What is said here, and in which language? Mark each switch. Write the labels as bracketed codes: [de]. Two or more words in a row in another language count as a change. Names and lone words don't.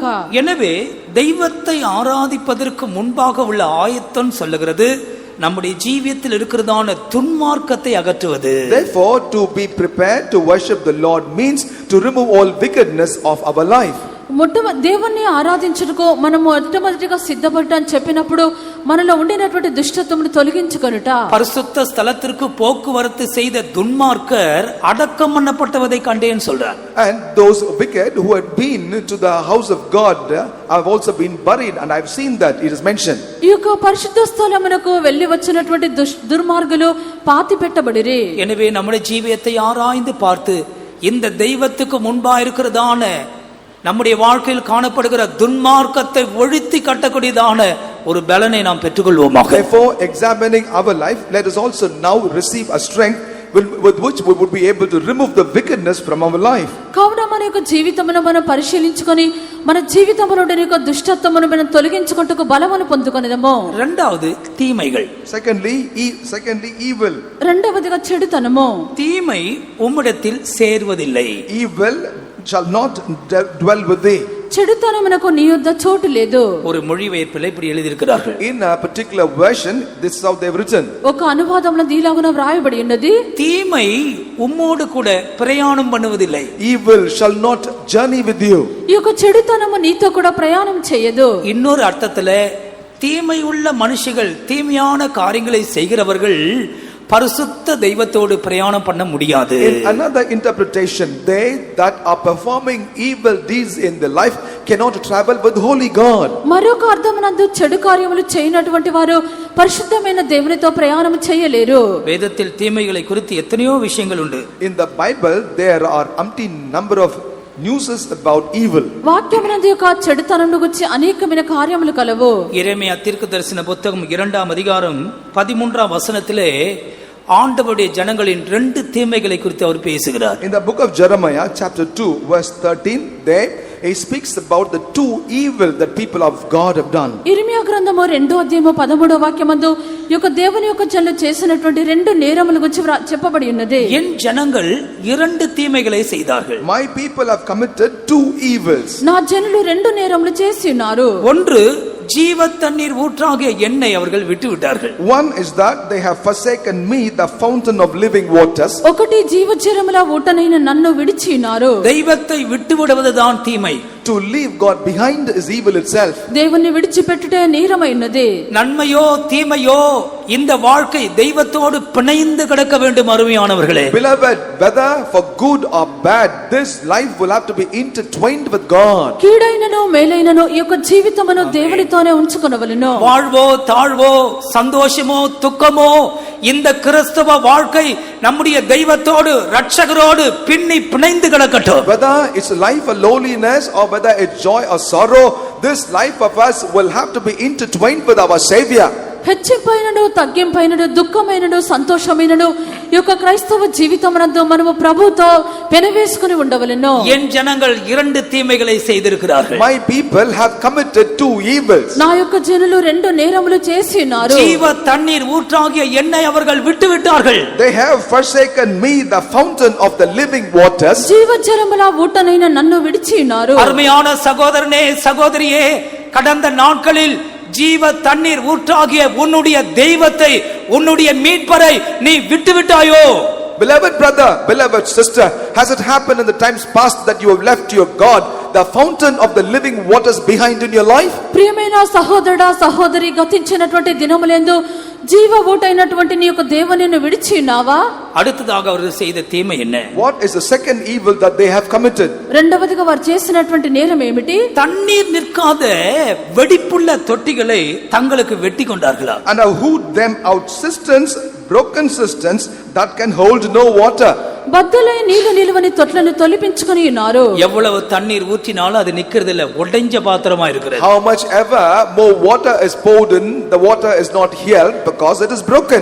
[ta] எனவே தெய்வத்தை ஆராதிப்பதற்கு முன்பாக உள்ள ஆயத்தம் சொல்லுகிறது நம்முடைய ஜீவியத்தில் இருக்கிறதான துன்மார்க்கத்தை அகற்றுவது. [en] Therefore, to be prepared to worship the Lord means to remove all wickedness of our life. [te] దేవుణ్ణి ఆరాధించుటకు మనం మొట్టమొదటిగా సిద్ధపడటం చెప్పినప్పుడు మనలో ఉండినటువంటి దుష్టత్వమును తొలగించుకొనుట. [ta] பரிசுத்த ஸ்தலத்திற்கு போக்குவரத்து செய்த துன்மார்க்கர் அடக்கம் பண்ணப்பட்டதை கண்டேன் சொல்றார். [en] And those wicked who had been to the house of God have also been buried, and I have seen that it is mentioned. [te] ఈ యొక్క పరిశుద్ధ స్థలమునకు వెళ్ళి వచ్చినటువంటి దుర్మార్గులు పాతి పెట్టబడిరి. [ta] எனவே நம்முடைய ஜீவியத்தை ஆராய்ந்து பார்த்து இந்த தெய்வத்துக்கு முன்பா இருக்கிறதான நம்முடைய வாழ்க்கையில் காணப்படுகிற துன்மார்க்கத்தை ஒழித்து கட்டக்கூடியதான ஒரு பலனை நாம் பெற்றுக்கொள்வோமாக. [en] Therefore, examining our life, let us also now receive a strength with which we would be able to remove the wickedness from our life. [te] కావున మన యొక్క జీవితమును మనం పరిశీలించుకొని మన జీవితంలో ఉండే యొక్క దుష్టత్వమును మనం తొలగించుకొనుటకు బలమును పొందుకొనిదము. [ta] இரண்டாவது தீமைகள். [en] Secondly, evil. [te] రెండవదిగా చెడుతనము. [ta] தீமை உம்மிடத்தில் சேர்வதில்லை. [en] Evil shall not dwell with thee. [te] చెడుతనమునకు నీ యొద్ద చోటు లేదు. [ta] ஒரு மொழிபெயர்ப்பில் இப்படி எழுதியிருக்கிறார்கள். [en] In a particular version, this is how they have written. [te] ఒక అనువాదంలో దీలాగున వ్రాయబడి ఉన్నది, [ta] தீமை உம்மோடு கூட பிரயாணம் பண்ணுவதில்லை. [en] Evil shall not journey with you. [te] ఈ యొక్క చెడుతనము నీతో కూడా ప్రయాణం చేయదు. [ta] இன்னொரு அர்த்தத்துல தீமை உள்ள மனுஷிகள், தீமையான காரியங்களை செய்கிறவர்கள் பரிசுத்த தெய்வத்தோடு பிரயாணம் பண்ண முடியாது. [en] In another interpretation, they that are performing evil deeds in their life cannot travel with holy God. [te] మరొక అర్థమునందు చెడు కార్యములు చేయనటువంటి వారు పరిశుద్ధమైన దేవునితో ప్రయాణం చేయలేరు. [ta] வேதத்தில் தீமைகளை குறித்து எத்தனையோ விஷயங்கள் உண்டு. [en] In the Bible, there are umpteen number of newses about evil. [te] వాక్యమునందు యొక్క చెడుతనమును గురించి అనేకమైన కార్యములు కలవు. [ta] எரேமியா தீர்க்கதரிசன புத்தகம் 2ஆம் அதிகாரம் 13ஆம் வசனத்திலே ஆண்டவருடைய ஜனங்களின் 2 தீமைகளை குறித்து அவர் பேசுகிறார். [en] In the book of Jeremiah chapter 2 verse 13, there he speaks about the two evil that people of God have done. [te] ఇర్మియా గ్రంథము 2:13 వాక్యమందు ఈ యొక్క దేవుని యొక్క జనులు చేసినటువంటి రెండు నేరముల గురించి చెప్పబడి ఉన్నది. [ta] என் ஜனங்கள் இரண்டு தீமைகளை செய்தார்கள். [en] My people have committed two evils. [te] నా జనులు రెండు నేరములు చేసి ఉన్నారు. [ta] ஒன்று ஜீவ தண்ணீர் ஊற்றாகிய எண்ணெய் அவர்கள் விட்டு விட்டார்கள். [en] One is that they have forsaken me, the fountain of living waters. [te] ఒకటి జీవజలముల ఊటనైన నన్ను విడిచి ఉన్నారు. [ta] தெய்வத்தை விட்டு விடுவதுதான் தீமை. [en] To leave God behind is evil itself. [te] దేవుని విడిచిపెట్టుటే నేరమైనది. [ta] நன்மையோ தீமையோ இந்த வாழ்க்கை தெய்வத்தோடு பிணைந்து கிடக்க வேண்டும் அருமையானவர்களே. [en] Beloved, whether for good or bad, this life will have to be intertwined with God. [te] కీడైనను మేలైనను ఈ యొక్క జీవితమును దేవునితోనే ఉంచుకొనవలెను. [ta] வாழ்வோ தாழ்வோ சந்தோஷமோ துக்கமோ இந்த கிறிஸ்தவ வாழ்க்கை நம்முடைய தெய்வத்தோடு இரட்சகரோடு பின்னி பிணைந்து கிடக்கட்டும். [en] Whether it's a life of lowliness or whether it's joy or sorrow, this life of us will have to be intertwined with our Savior. [te] హెచ్చింపైనను తగ్గింపైనను దుఃఖమైనను సంతోషమైనను ఈ యొక్క క్రైస్తవ జీవితమునందు మనము ప్రభువుతో పెనవేసుకుని ఉండవలెను. [ta] என் ஜனங்கள் இரண்டு தீமைகளை செய்திருக்கிறார்கள். [en] My people have committed two evils. [te] నా యొక్క జనులు రెండు నేరములు చేసి ఉన్నారు. [ta] ஜீவ தண்ணீர் ஊற்றாகிய எண்ணெய் அவர்கள் விட்டு விட்டார்கள். [en] They have forsaken me, the fountain of the living waters. [te] జీవజలముల ఊటనైన నన్ను విడిచి ఉన్నారు. [ta] அருமையான சகோதரனே சகோதரியே, கடந்த நாட்களில் ஜீவ தண்ணீர் ஊற்றாகிய உன்னுடைய தெய்வத்தை உன்னுடைய மீட்பரை நீ விட்டு விட்டாயோ? [en] Beloved brother, beloved sister, has it happened in the times past that you have left your God, the fountain of the living waters, behind in your life? [te] ప్రియమైన సహోదరుడా సహోదరి, గతించినటువంటి దినములందు జీవ ఊటైనటువంటి నీ యొక్క దేవునిని విడిచి ఉన్నావా? [ta] அடுத்ததாக அவர்கள் செய்த தீமை என்ன? [en] What is the second evil that they have committed? [te] రెండవదిగా వారు చేసినటువంటి నేరం ఏమిటి? [ta] தண்ணீர் நிற்காத வெடிப்புள்ள தொட்டிகளை தங்களுக்கு வெட்டி கொண்டார்களா? [en] And have hewed them out cisterns, broken cisterns that can hold no water. [te] బద్దలై నీళ్లు నిలువని తొట్లను తొలిపించుకొని ఉన్నారు. [ta] எவ்வளவு தண்ணீர் ஊற்றினாலும் அது நிக்கிறது இல்ல, உடைஞ்ச பாத்திரமா இருக்கிறது. [en] How much ever more water is poured in, the water is not held because it is broken.